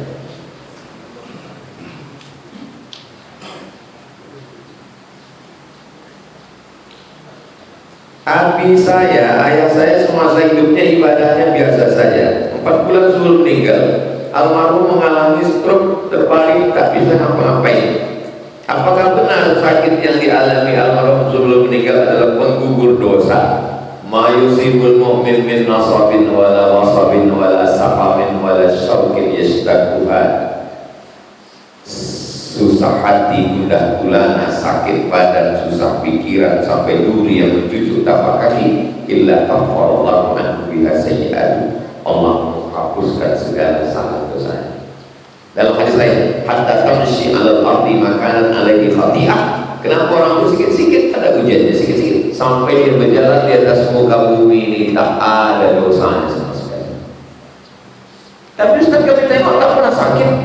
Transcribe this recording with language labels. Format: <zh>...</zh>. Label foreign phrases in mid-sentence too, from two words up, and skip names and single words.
<ms>Ayah saya semasa hidupnya ibadahnya biasa saja. 4 bulan sebelum meninggal, almarhum mengalami stroke, terbaring tak bisa ngapa-ngapain. Apakah benar sakit yang dialami almarhum sebelum meninggal adalah penggugur dosa?</ms> <ar>ما يصيب المؤمن من نصب ولا وصب ولا سقم ولا شوك يشتكيها.</ar> <ms>Susah hati, gundah gulana, sakit badan, susah pikiran, sampai duri yang mencucuk tapak kaki,</ms> <ar>إلا كفر الله عنه بها سيئاته.</ar> <ms>Allah menghapuskan segala salah dosanya. Dalam hadis lain,</ms> <ar>حتى تمشي على الأرض مكانا عليه خطيئة.</ar> <ms>Kenapa orang itu sikit-sikit ada ujiannya, sikit-sikit sampai dia berjalan di atas muka bumi ini tak ada dosanya sama sekali. Tapi Ustaz, kami tengok tak pernah sakit.</ms>